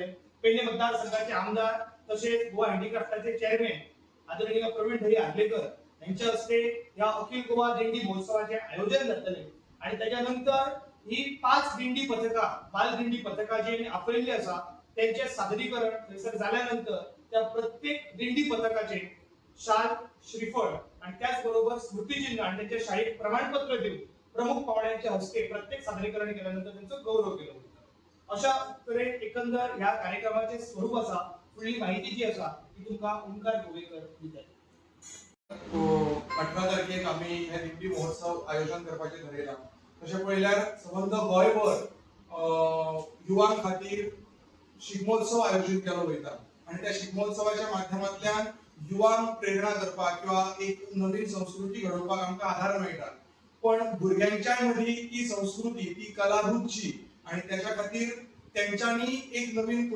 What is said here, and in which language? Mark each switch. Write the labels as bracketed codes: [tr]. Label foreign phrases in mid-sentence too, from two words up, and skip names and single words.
[kok] पेडणे मतदारसंघाचे आमदार तसेच गोवा हँडीक्राफ्टाचे चेअरमॅन आदरणीय प्रवीण धरी आर्लेकर यांच्या हस्ते या अखिल गोवा दिंडी महोत्सवाचे आयोजन जातले आणि त्याच्यानंतर ही 5 दिंडी पथका बालदिंडी पथका जे आपयल्ली आसा त्यांचे सादरीकरण थंयसर जाल्यानंतर त्या प्रत्येक दिंडी पथकाचे शाल, श्रीफळ आणि त्याचबरोबर स्मृतिचिन्ह आणि त्यांच्या शाळेत प्रमाणपत्र देऊन प्रमुख पाहुण्यांच्या हस्ते प्रत्येक सादरीकरण केल्यानंतर त्यांचं गौरव केलं होतं। अशा तऱ्हेन एकंदर ह्या कार्यक्रमाचे स्वरूप आसा। फुडली माहिती जी आसा ती तुमकां ओंकार गोवेकर दितले। 18 तारखेक आम्ही हे दिंडी महोत्सव आयोजन करपाचे ठरयला। तशें पळयल्यार संबंध गोंयभर युवां खातीर शिगमोत्सव आयोजीत केलो वयता आणि त्या शिगमोत्सवाच्या माध्यमांतल्यान युवांक प्रेरणा करपाक किंवा एक नवीन संस्कृती घडोवपाक आमकां आधार मेळटा, पण भुरग्यांच्या मदीं ती संस्कृती ती कला रुजची आणि त्याच्या खातीर त्यांच्यानी एक नवीन